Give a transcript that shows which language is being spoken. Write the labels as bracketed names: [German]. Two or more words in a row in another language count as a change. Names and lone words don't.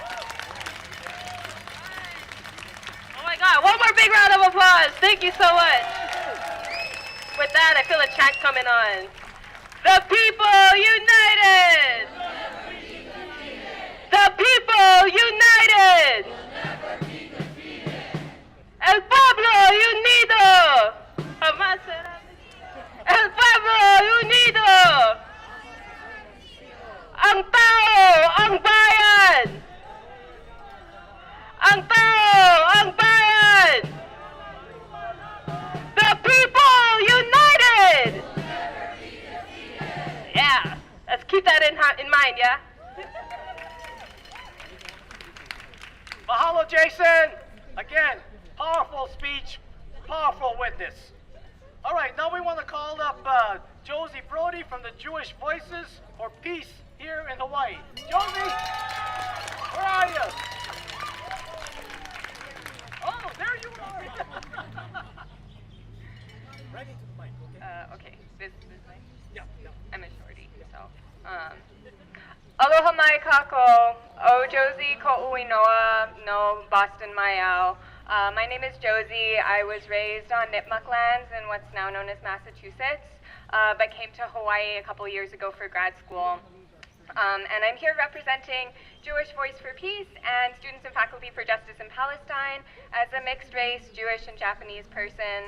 [English] Oh my God, one more big round of applause. Thank you so much. With that, I feel a chant coming on. The people united! The people united! [Spanish] El pueblo unido! Jamás será. El pueblo unido! [Filipino] Ang tao, ang bayan! Ang tao, ang bayan! [English] The people united! Yeah, let's keep that in mind, yeah? Mahalo, Jason. Again, powerful speech, powerful witness. All right, now we want to call up Josie Brody from the Jewish Voices for Peace here in Hawaii. Josie, where are you? Oh, there you are. Right into the mic, okay? Okay, this mic? Yeah. I'm a shorty, so. [Hawaiian] Aloha mai kako, o Josie ko uinoa no Boston Mayao. [English] My name is Josie. I was raised on Nipmuc lands in what's now known as Massachusetts, but came to Hawaii a couple years ago for grad school. And I'm here representing Jewish Voice for Peace and Students and Faculty for Justice in Palestine as a mixed race Jewish and Japanese person.